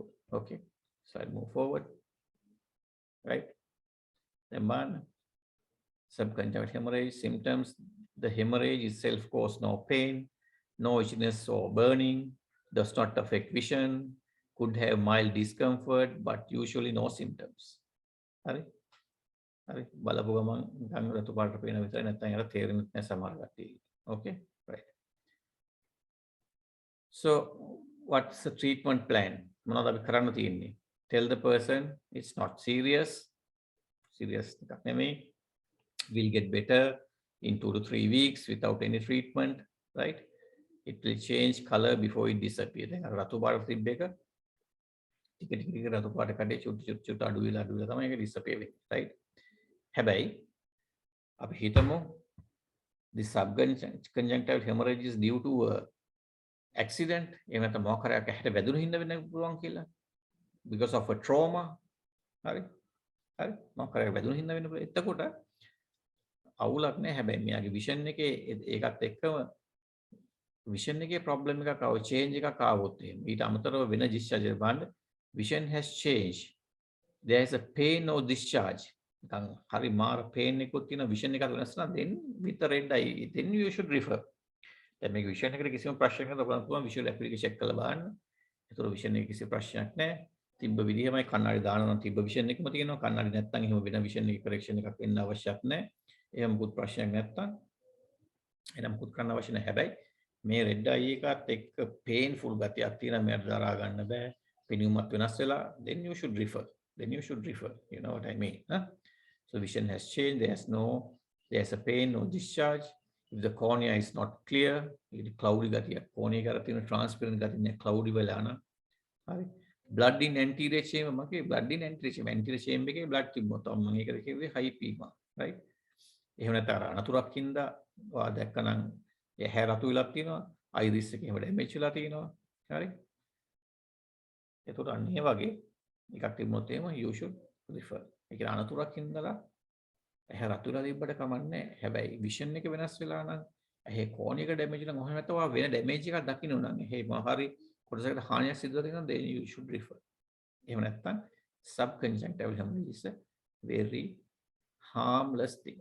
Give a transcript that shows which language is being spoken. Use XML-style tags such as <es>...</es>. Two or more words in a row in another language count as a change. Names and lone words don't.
<en>Okay. So I'll move forward. Right. Then one, subconjunctival hemorrhage symptoms. The hemorrhage itself causes no pain, no itchiness or burning, does not affect vision, could have mild discomfort, but usually no symptoms.</en> <si>Hari? බලපු ගමන් නිකන් රතු පාට පේන විතරයි නැත්නම් අර තේරෙන්නේ නැහැ සමහර කට්ටිය.</si> <en>Okay? Right. So what's the treatment plan?</en> <si>මොනවද අපි කරන්න තියෙන්නේ?</si> <en>Tell the person it's not serious.</en> <si>Serious එකක් නෙමෙයි.</si> <en>Will get better in 2 to 3 weeks without any treatment, right? It will change color before it disappears.</en> <si>දැන් අර රතු පාට තිබ්බ එක ටික ටික රතු පාට කඩේ චුට්ට අඩු වෙලා තමයි ඒක disappear වෙන්නේ, right? හැබැයි අපි හිතමු</si> <en>the subconjunctival hemorrhage is due to a accident.</en> <si>එහෙම නැත්නම් මොකක් හරි ඇහැට වැදුණු හින්දා වෙන්න පුළුවන් කියලා.</si> <en>Because of a trauma.</en> <si>හරි. මොකක් හරි වැදුණු හින්දා වෙන්න පුළුවන්. එතකොට අවුලක් නැහැ. හැබැයි මෙයාගේ vision එකේ ඒකත් එක්කම vision එකේ problem එකක් ආව change එකක් ආවොත් එහෙම ඊට අමතරව වෙන discharge එක බලන්න</si> <en>vision has changed. There is a pain or discharge.</en> <si>නිකන් හරි මාර</si> <en>pain</en> <si>එකකුත් තියෙන</si> <en>vision</en> <si>එකක් වෙනස් නම්</si> <en>then with the red eye then you should refer.</en> <si>දැන් මේක vision එකට කිසිම ප්‍රශ්නයක් නැතුව බලන්න පුළුවන්</si> <en>visual acuity check</en> <si>කරලා බලන්න. ඒතර vision එකේ කිසි ප්‍රශ්නයක් නැහැ. තිබ්බ විදිහමයි කණ්ණාඩි දානවා නම් තිබ්බ vision එකම තියෙනවා. කණ්ණාඩි නැත්තම් එහෙම වෙන vision එක correction එකක් වෙන්න අවශ්‍යයක් නැහැ. එහෙම මුකුත් ප්‍රශ්නයක් නැත්තම් එහෙනම් මුකුත් කරන්න අවශ්‍ය නැහැ. හැබැයි මේ</si> <en>red eye</en> <si>එකත් එක්ක painful ගතියක් තියෙනවා. මේකට දරා ගන්න බෑ. පෙනුමත් වෙනස් වෙලා</si> <en>then you should refer. You know what I mean, huh? So vision has changed. There's a pain, no discharge. If the cornea is not clear, it's cloudy gatiya.</en> <si>Cornea එක තියෙන transparent ගතිය නේ cloudy වෙලා යන. හරි.</si> <en>Blood in anterior chamber මගේ blood in anterior chamber එකේ blood</en> <si>තිබ්බොත් මම ඒකට කිව්වේ</si> <en>hypema, right?</en> <si>එහෙම නැත්නම් අර අනතුරක් හින්දා ඔයා දැක්කනම් ඇහැ රතු වෙලා තියෙනවා, iris එකේ එහෙම damage වෙලා තියෙනවා. හරි. ඒතකොට අන්න ඒ වගේ එකක් තිබුණොත් එහෙම</si> <en>you should refer.</en> <si>ඒ කියන්නේ අනතුරක් හින්දා ඇහැ රතු වෙලා තිබ්බට කමන්නේ. හැබැයි vision එක වෙනස් වෙලා නම් ඇහි කෝණ එක damage නම් ඔහොම නැත්නම් ඔයා වෙන damage එකක් දකින්න නම් එහෙම හරි කොටසකට හානියක් සිදු වෙනවා</si> <en>then you should refer.</en> <si>එහෙම නැත්නම්</si> <en>subconjunctival hemorrhage is a very harmless thing.</en>